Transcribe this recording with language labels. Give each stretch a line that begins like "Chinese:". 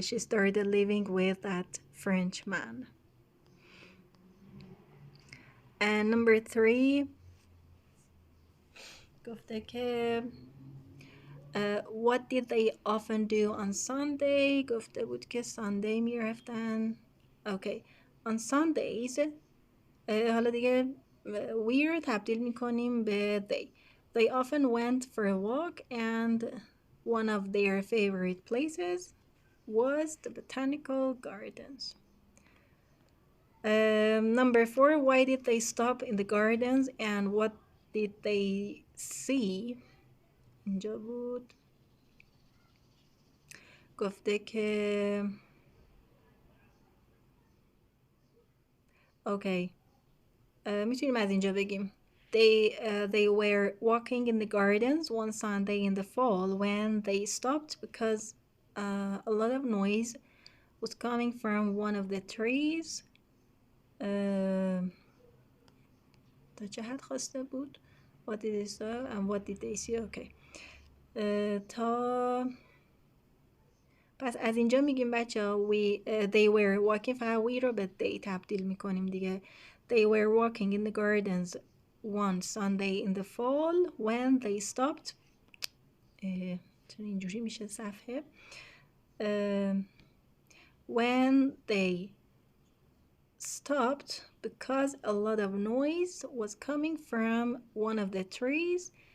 English: She started living with that French man. And number 3 گفته که what did they often do on Sunday؟ گفته بود که Sunday میرفتن. Okay.
Persian: On Sundays حالا دیگه we رو تبدیل میکنیم به they.
English: They often went for a walk and one of their favorite places was the botanical gardens. Number 4, why did they stop in the gardens and what did they see؟ اینجا بود. گفته که okay میتونیم از اینجا بگیم they were walking in the gardens one Sunday in the fall when they stopped because a lot of noise was coming from one of the trees. تا چه حد خواسته بود؟ What did they saw and what did they see؟ okay.
Persian: تا پس از اینجا میگیم بچه ها they were walking، فقط we رو به they تبدیل میکنیم دیگه.
English: They were walking in the gardens one Sunday in the fall when they stopped.
Persian: چون اینجوری میشه صفحه.
English: When they stopped because a lot of noise was coming from one of the trees.